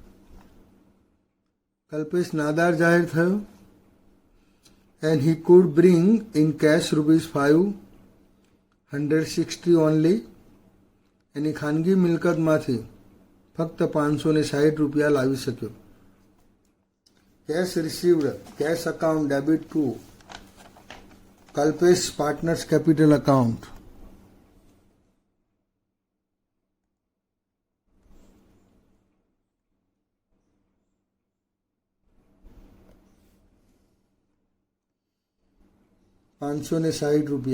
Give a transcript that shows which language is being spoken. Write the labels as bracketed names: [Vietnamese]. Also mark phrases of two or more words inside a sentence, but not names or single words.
[English] Kalpesh [Gujarati] નાદાર જાહેર થયો [English] and he could bring in cash rupees 560 only. [Gujarati] એની ખાનગી મિલકતમાંથી ફક્ત 560 રૂપિયા લાવી શક્યો. [English] Cash received, cash account debit to Kalpesh Partners Capital account. ₹560.